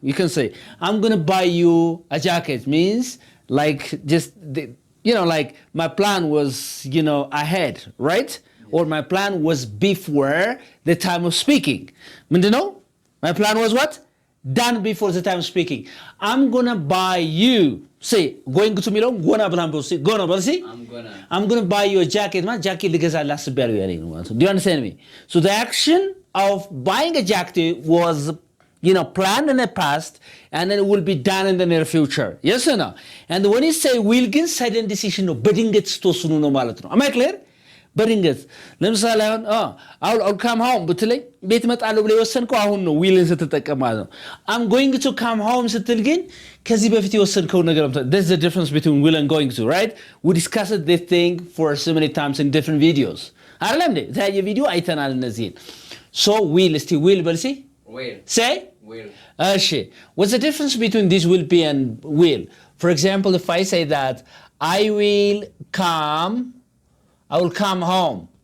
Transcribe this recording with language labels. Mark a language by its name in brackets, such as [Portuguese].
[English] You can say I'm going to buy you a jacket means like just you know, like my plan was, you know, ahead, right? Or my plan was before the time of speaking. ምንድነው? My plan was what? Done before the time of speaking. I'm gonna buy you. Say, going to [Amharic] ሚለው ጎና ብላን በሲ ጎና በሲ [English] I'm gonna buy you a jacket. [Amharic] ማለት ጃኬት ልገዛልህ አስቤያለሁ ያለኝ ነው ማለት ነው. [English] Do you understand me? So the action of buying a jacket was, you know, planned in the past and then it will be done in the near future. Yes or no? And when you say will ግን sudden decision ነው, [Amharic] በድንገት ስትወስኑ ነው ማለት ነው. [English] Am I clear? [Amharic] በድንገት ለምሳሌ አሁን [English] I'll come home [Amharic] ብትለኝ ቤት እመጣለሁ ብለህ የወሰንከው አሁን ነው willን ስትጠቀም ማለት ነው. [English] I'm going to come home [Amharic] ስትል ግን ከዚህ በፊት የወሰንከው ነገር ነው. [English] There's the difference between will and going to, right? We discussed this thing for so many times in different videos. [Amharic] አይደለም እንዴ? ታየ ቪዲዮ አይተናል እነዚህን. So will እስቲ will በልሲ Will. Say? [English] Will. What's the difference between this will be and will? For example, if I say that I will come home.